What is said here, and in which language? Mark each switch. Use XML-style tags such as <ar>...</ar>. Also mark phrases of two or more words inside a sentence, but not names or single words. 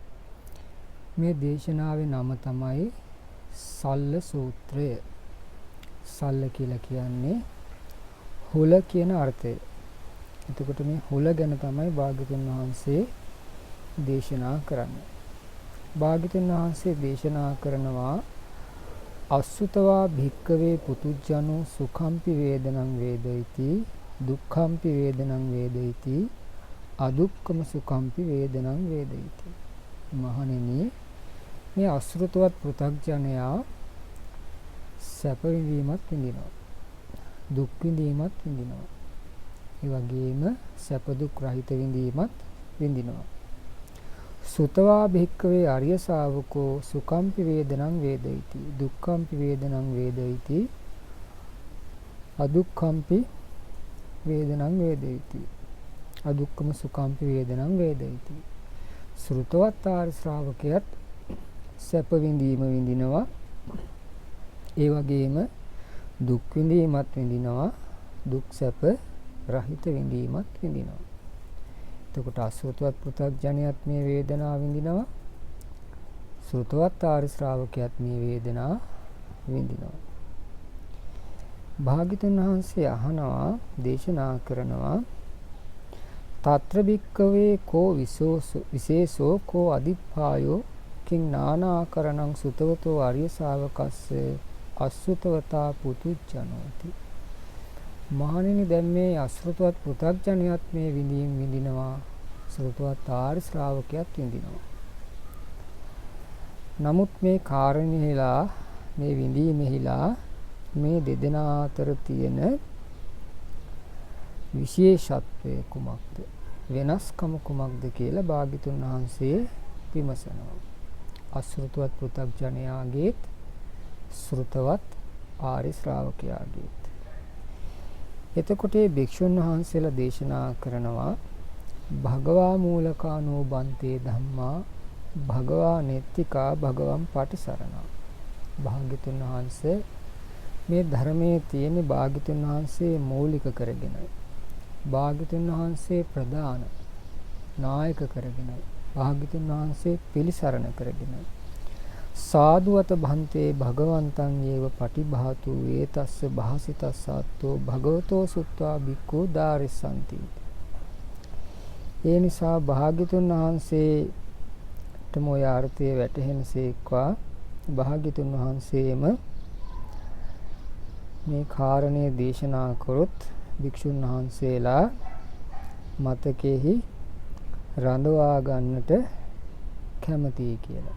<si>මේ දේශනාවේ නම තමයි සල්ල සූත්‍රය. සල්ල කියලා කියන්නේ හුල කියන අර්ථය. එතකොට මේ හුල ගැන තමයි භාග්‍යවතුන් වහන්සේ දේශනා කරන්නේ. භාග්‍යවතුන් වහන්සේ දේශනා කරනවා</si> <pi>අසුතවා භික්කවේ පුතුජ්ජනෝ සුඛම්පි වේදනං වේදයිති දුක්ඛම්පි වේදනං වේදයිති අදුක්ඛම සුඛම්පි වේදනං වේදයිති.</pi> <si>මහණෙනි, මේ අසෘතවත් පෘථග්ජනයා සැප විඳීමත් විඳිනවා, දුක් විඳීමත් විඳිනවා, ඒ වගේම සැප දුක් රහිත විඳීමත් විඳිනවා.</si> <pi>සුතවා භික්කවේ ආර්ය ශාවකෝ සුඛම්පි වේදනං වේදයිති දුක්ඛම්පි වේදනං වේදයිති අදුක්ඛම්පි වේදනං වේදයිති අදුක්ඛම සුඛම්පි වේදනං වේදයිති.</pi> <si>ශ්‍රුතවත් ආර්ය ශ්‍රාවකයාත් සැප විඳීම විඳිනවා, ඒ වගේම දුක් විඳීමත් විඳිනවා, දුක් සැප රහිත විඳීමත් විඳිනවා. එතකොට අසෘතවත් පෘථග්ජනයත් මේ වේදනාව විඳිනවා, ශ්‍රුතවත් ආර්ය ශ්‍රාවකයාත් මේ වේදනාව විඳිනවා. භාග්‍යවතුන් වහන්සේ අහනවා, දේශනා කරනවා,</si> <pi>తත්‍ර භික්කවේ කෝ විශේෂෝ කෝ අදිප්පායෝ කිං නානාකරණං සුතවතෝ ආර්ය ශාවකස්ස අසෘතවතා පුතුජ්ජනෝති.</pi> <si>මහණෙනි, දැන් මේ අසෘතවත් පෘථග්ජනයත් මේ විඳීම් විඳිනවා, ශ්‍රුතවත් ආර්ය ශ්‍රාවකයාත් විඳිනවා. නමුත් මේ කාරණේලා මේ විඳීමෙහිලා මේ දෙදෙනා අතර තියෙන විශේෂත්වය කුමක්ද, වෙනස්කම කුමක්ද කියලා භාග්‍යවතුන් වහන්සේ විමසනවා. අසෘතවත් පෘථග්ජනයාගේත් ශ්‍රුතවත් ආර්ය ශ්‍රාවකයාගේත්. එතකොට මේ භික්ෂුන් වහන්සේලා දේශනා කරනවා,</si> <pi>භගවා මූලකානෝ බන්තේ ධම්මා භගවා නෙත්තිකා භගවම් පටිසරණා.</pi> <si>භාග්‍යවතුන් වහන්සේ මේ ධර්මයේ තියෙන භාග්‍යවතුන් වහන්සේ මූලික කරගෙන, භාග්‍යවතුන් වහන්සේ ප්‍රධාන නායක කරගෙන, භාග්‍යවතුන් වහන්සේ පිළිසරණ කරගෙන,</si> <pi>සාදුවත භන්තේ භගවන්තං යේව පටිභාතු ඒතස්ස භාසිතස්සාත්තෝ භගවතෝ සුත්වා බික්ඛු දාරිසanti.</pi> <si>ඒ නිසා භාග්‍යවතුන් වහන්සේට මොය අර්ථය වැටහෙනසේක්වා භාග්‍යවතුන් වහන්සේම මේ කාරණේ දේශනා කරොත් භික්ෂුන් වහන්සේලා මතකෙහි රඳවා ගන්නට කැමතියි කියලා.</si>